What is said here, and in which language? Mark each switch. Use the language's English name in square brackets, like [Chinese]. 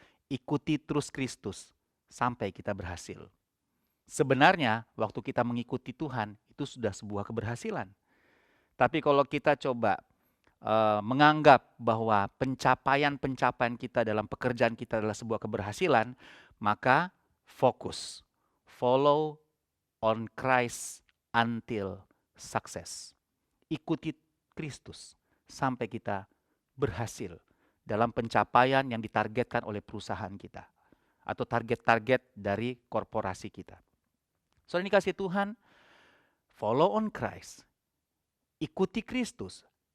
[Indonesian] Ikuti terus Kristus sampai kita berhasil. Sebenarnya waktu kita mengikuti Tuhan itu sudah sebuah keberhasilan. Tapi kalau kita coba menganggap bahwa pencapaian-pencapaian kita dalam pekerjaan kita adalah sebuah keberhasilan, maka fokus. [English] Follow on Christ until success. [Indonesian] Ikuti Kristus sampai kita berhasil dalam pencapaian yang ditargetkan oleh perusahaan kita atau target-target dari korporasi kita. Saudara dikasih Tuhan, [English] follow on Christ. [Indonesian] Ikuti Kristus.